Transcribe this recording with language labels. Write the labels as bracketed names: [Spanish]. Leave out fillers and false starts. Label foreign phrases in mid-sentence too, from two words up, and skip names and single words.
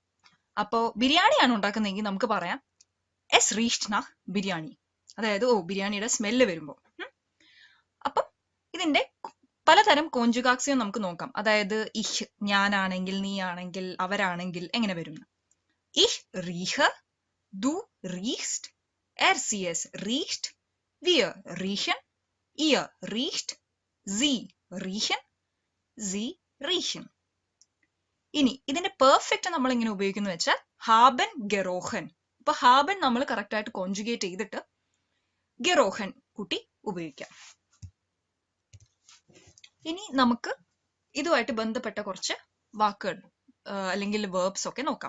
[Malayalam] അപ്പോ ബിരിയാണിയാണ് ഉണ്ടാക്കുന്നതെങ്കിൽ നമുക്ക് പറയാം [German] es riecht nach [Malayalam] ബിരിയാണി. അതായത് ബിരിയാണിയുടെ സ്മെല്ല് വരുമ്പോൾ. അപ്പം ഇതിന്റെ പലതരം കോഞ്ചുഗാക്സിയം നമുക്ക് നോക്കാം. അതായത് ഇഹ് ഞാനാണെങ്കിൽ, നീ ആണെങ്കിൽ, അവരാണെങ്കിൽ എങ്ങനെ വരുന്നു? [German] ich rieche, du riechst, sie es riecht, wir riechen, ihr riecht, sie riechen, sie riechen. [Malayalam] ഇനി ഇതിന്റെ പെർഫെക്റ്റ് നമ്മൾ എങ്ങനെ ഉപയോഗിക്കുന്നു വെച്ചാൽ [German] haben gerochen. [Malayalam] ഇപ്പൊ ഹാബൻ നമ്മൾ കറക്റ്റ് ആയിട്ട് കോൺജുഗേറ്റ് ചെയ്തിട്ട് ഗെറോഹൻ കൂട്ടി ഉപയോഗിക്കാം. ഇനി നമുക്ക് ഇതുമായിട്ട് ബന്ധപ്പെട്ട കുറച്ച് വാക്കുകൾ അല്ലെങ്കിൽ വേർബ്സ് ഒക്കെ നോക്കാം.